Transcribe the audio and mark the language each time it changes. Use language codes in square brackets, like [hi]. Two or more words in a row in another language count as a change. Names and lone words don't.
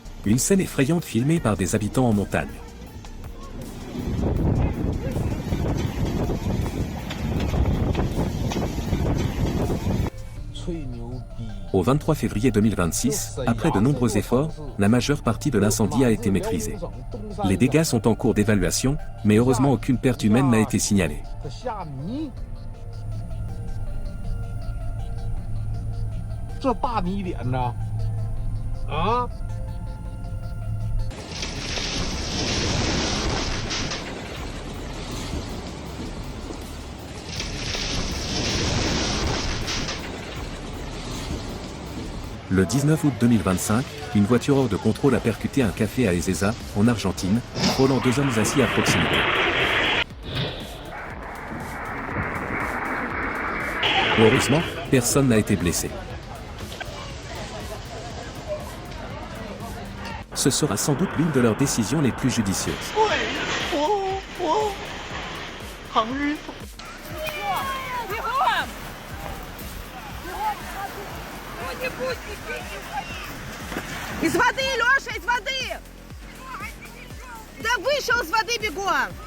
[fr] Une scène effrayante filmée par des habitants en montagne. Au 23 février 2026, après de nombreux efforts, la majeure partie de l'incendie a été maîtrisée. Les dégâts sont en cours d'évaluation, mais heureusement aucune perte humaine n'a été signalée. 这大迷脸呐！啊！ Le 19 août 2025, une voiture hors de contrôle a percuté un café à Ezeiza, en Argentine, frôlant 2 hommes assis à proximité. Heureusement, personne n'a été blessé. Ce sera sans doute l'une de leurs décisions les plus judicieuses. [ru] Из воды, Леша, из воды! Да вышел из воды бегом!